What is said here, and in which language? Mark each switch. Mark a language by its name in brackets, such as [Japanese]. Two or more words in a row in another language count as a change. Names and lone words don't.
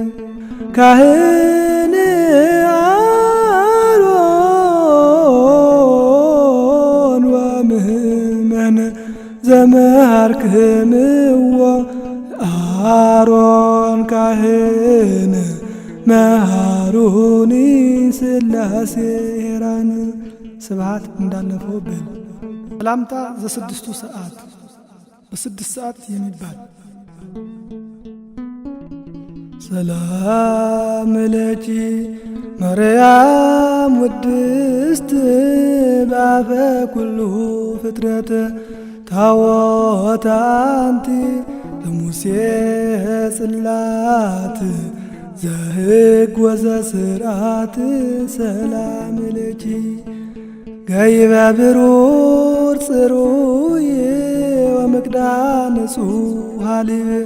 [Geez] ካህን አሮን ወምእመን ዘመሃርክምዎ አሮን ካህን መሃሩኒ ሥላሴ ሄራን ስብሐት [Amharic] እንዳለፈው በል [Geez] ሰላምታ ዘስድስቱ ሰዓት [Amharic] በስድስት ሰዓት የሚባል [Geez] ሰላም ለኪ ማርያም ውድስት በአፈ ኩሉ ፍጥረት ታቦተ አንቲ ለሙሴ ጽላት ዘሕግ ወዘሥርዓት ሰላም ለኪ ገይበ ብሩር ጽሩይ ወምቅዳን ንጹሕ ሀሊብ